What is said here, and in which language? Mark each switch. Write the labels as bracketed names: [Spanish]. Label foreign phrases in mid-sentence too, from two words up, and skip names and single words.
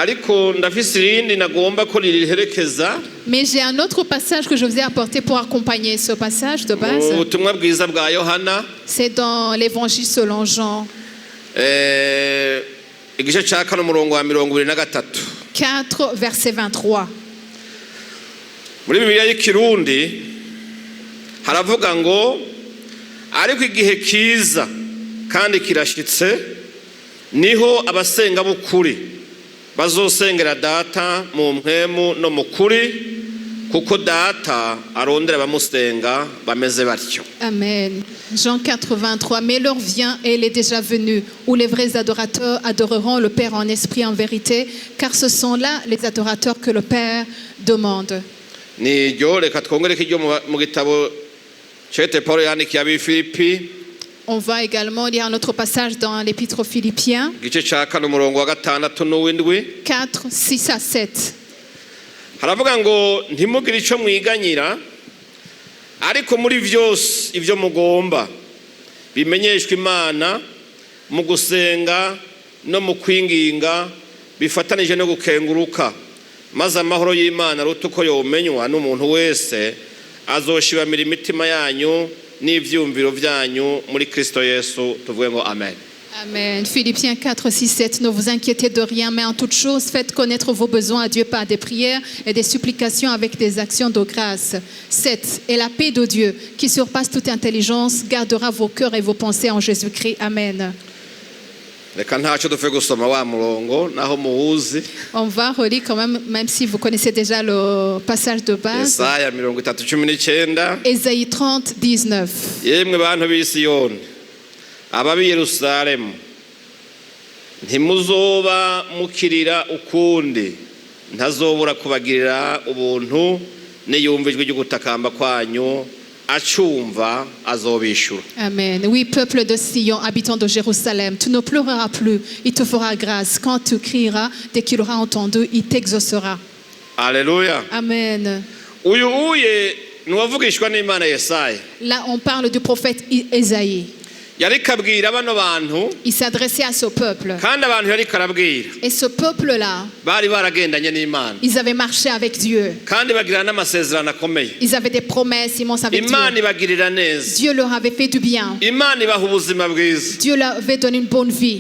[French] Mais j'ai un autre passage que je vous ai apporté pour accompagner ce passage de base. C'est dans l'évangile selon Jean. 4, verset 23. [Rundi] Muri Bibiliya y'Ikirundi haravuga ngo ariko igihe kiza kandi kirashitse niho abasenga b'ukuri bazosengera data mu mpwemu no mu kuri kuko data arondera bamusenga bameze batyo. [French] Amen. Jean 4, 23. Mais l'heure vient et elle est déjà venue où les vrais adorateurs adoreront le Père en esprit et en vérité, car ce sont là les adorateurs que le Père demande. On va également lire un autre passage dans l'Épître aux Philippiens 4, 6 à 7. [Rundi] haravuga ngo ntimugire icyo mwiganyira ariko muri byose ibyo mugomba bimenyeshwa Imana mu gusenga no mu kwinginga bifatanije no gukenguruka maze amahoro y'Imana aruta uko yomenywa n'umuntu wese azoshibamira imitima yanyu n'ivyumviro vyanyu muri Kristo Yesu. Tuvuge ngo amen. [French] Amen. Philippiens 4, 6, 7. Ne vous inquiétez de rien, mais en toute chose, faites connaître vos besoins à Dieu par des prières et des supplications avec des actions de grâce. 7. Et la paix de Dieu, qui surpasse toute intelligence, gardera vos cœurs et vos pensées en Jésus-Christ. Amen. On va relire quand même si vous connaissez déjà le passage de base. Ésaïe 30, 19. [Rundi] Ababi Yerusalemu ntimuzoba mukirira ukundi ntazobura kubagirira ubuntu n'iyumvijwe ryo gutakamba kwanyu achumva azobishura. Amen. [French] Oui, peuple de Sion, habitant de Jérusalem, tu ne pleureras plus, il te fera grâce. Quand tu crieras, dès qu'il aura entendu, il t'exaucera. Alléluia. Amen. [Rundi] Uyu nuwavugishwa n'Imana Yesaya. [French] Là, on parle du prophète Ésaïe. Il s'adressait à ce peuple. Et ce peuple-là, ils avaient marché avec Dieu. Ils avaient des promesses immenses avec Dieu. Dieu leur avait fait du bien. Dieu leur avait donné une bonne vie.